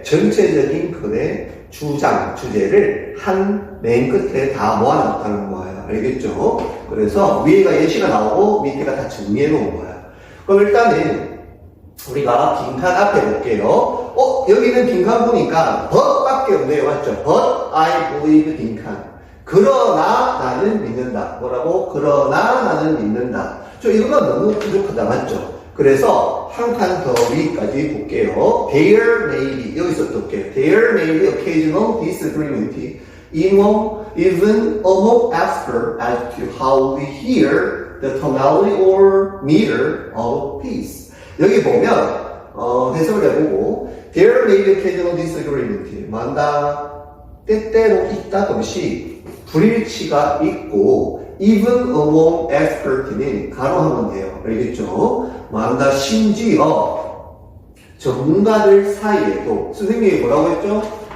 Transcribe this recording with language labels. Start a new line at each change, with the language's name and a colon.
Korean: 전체적인 글의 주장, 주제를 한 맨 끝에 다 모아놨다는 거예요. 알겠죠? 그래서 위에가 예시가 나오고 밑에가 다 정리해 놓은 거예요. 그럼 일단은 우리가 빈칸 앞에 볼게요. 여기는 빈칸 보니까 but 밖에 없네요. 맞죠?
English: But I believe
Korean: 빈칸. 그러나 나는 믿는다. 뭐라고? 그러나 나는 믿는다. 이거가 너무 부족하다. 맞죠? 그래서 한 칸 더 위까지 볼게요.
English: There may be.
Korean: 여기서 또 볼게요.
English: There may be occasional disagreement even among experts as to how we hear the tonality or meter of peace.
Korean: 여기 보면 해석을 해보고
English: There may be occasional disagreement.
Korean: 만다 때때로 있다듯이 불일치가 있고
English: even among expert
Korean: 는 가로하면 돼요. 알겠죠? 만다 심지어 전문가들 사이에도 선생님이 뭐라고 했죠?